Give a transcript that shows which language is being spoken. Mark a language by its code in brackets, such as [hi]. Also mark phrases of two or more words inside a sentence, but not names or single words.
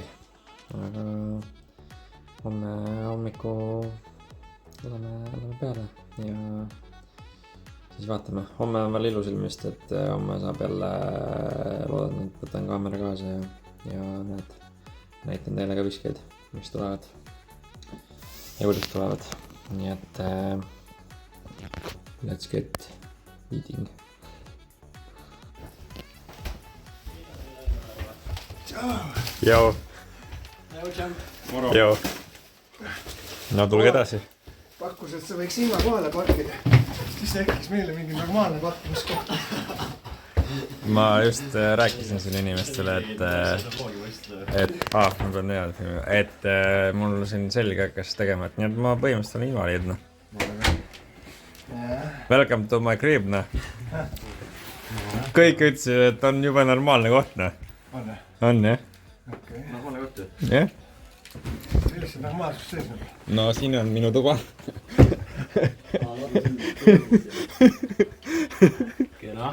[et] aga homme hommiku lähme peale ja siis vaatame, homme on veel ilus ilmist, et homme saab jälle, loodan, et võtan kaamera kaasa ja näitan teile ka viskeid, mis tulevad ja kuidas tulevad, nii et [en] let's get eating. [et] Joo. Joo. No tulge edasi. Pakkus, et sa võiks ilma kohale parkida. Siis tekkis meile mingi normaalne parkimiskoht. Ma just rääkisin siin inimestele, et mul siin selge hakkas tegema, et nii et ma põhimõtteliselt olen invaliid, noh. [en] Welcome to my crib, [et] noh. Kõik ütlesid, et on juba normaalne koht, noh. On, jah? Normaalne koht, jah? Jah? Milles see normaalsus sees on? No siin on minu tuba. Kena.